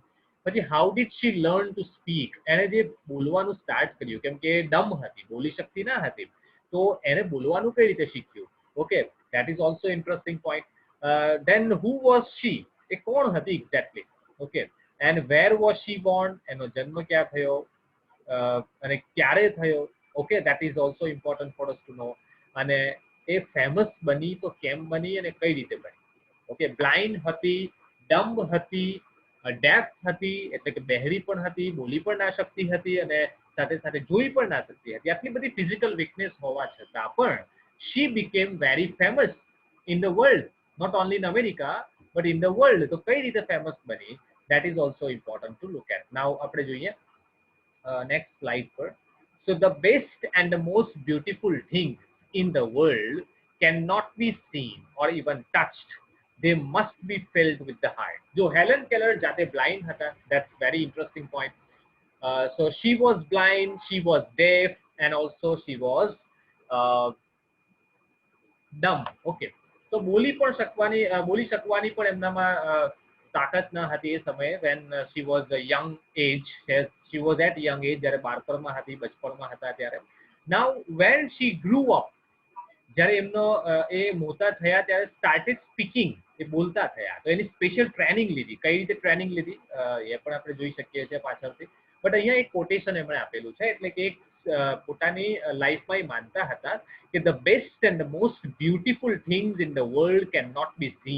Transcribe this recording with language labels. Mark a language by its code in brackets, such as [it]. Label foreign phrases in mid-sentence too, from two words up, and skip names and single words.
[gu] પછી [en] how did she learn to speak, [gu] એને જે બોલવાનું સ્ટાર્ટ કર્યું કેમ કે ડમ હતી, બોલી શકતી ના હતી, તો એને બોલવાનું કઈ રીતે શીખ્યું. [en] okay, that is also interesting point. then who was she, [gu] એ કોણ હતી એક્ઝેક્ટલી. [en] okay, and where was she born, [gu] એનો જન્મ ક્યાં થયો અને ક્યારે થયો. [en] Okay, that is also important for us to know. [gu] અને એ ફેમસ બની તો કેમ બની અને કઈ રીતે બની. ઓકે, બ્લાઇન્ડ હતી, ડમ્બ હતી, ડેફ હતી એટલે કે બહેરી પણ હતી, બોલી પણ ના શકતી હતી અને સાથે સાથે જોઈ પણ ના શકતી હતી. આટલી બધી ફિઝિકલ વીકનેસ હોવા છતાં પણ [en] she became very famous in the world, not only in America but in the world. [gu] તો કઈ રીતે ફેમસ બની, [en] that is also important to look at. [gu] Now આપણે જોઈએ [en] next slide [gu] પર. [en] So the best and the most beautiful things in the world cannot be seen or even touched. They must be felt with the heart. [gu] Jo Helen Keller jate blind hata, [en] that's very interesting point. So she was blind, she was deaf and also she was dumb. Okay, so [gu] બોલી શકવાની પણ એમનામાં તાકાત ન હતી એ સમયે [en] when she was a young age. She was at young age, [gu] જ્યારે બાળપણમાં હતી, બચપણમાં હતા ત્યારે. [en] Now when she grew up, [gu] જ્યારે એમનો એ મોટા થયા ત્યારે [en] started speaking, [gu] એ બોલતા થયા. તો એની સ્પેશિયલ ટ્રેનિંગ લીધી. કઈ રીતે ટ્રેનિંગ લીધી એ પણ આપણે જોઈ શકીએ છીએ પાછળથી. બટ અહીંયા એક કોટેશન એમણે આપેલું છે, એટલે કે એક પોતાની લાઈફમાં એ માનતા હતા કે [en] the best and the most beautiful things in the world can not be seen.